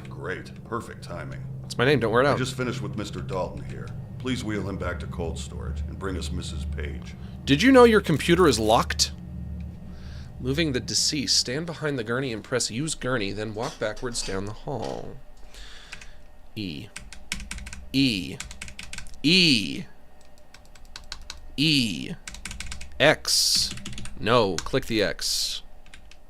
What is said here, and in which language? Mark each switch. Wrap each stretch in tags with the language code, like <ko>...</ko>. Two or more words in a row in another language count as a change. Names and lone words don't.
<en>Great. Perfect timing. It's my name, don't wear it out. I just finished with Mr. Dalton here. Please wheel him back to cold storage and bring us Mrs. Page. Did you know your computer is locked? Moving the deceased, stand behind the gurney and press use gurney, then walk backwards down the hall. E. E. E. E. X. No, click the X.</en>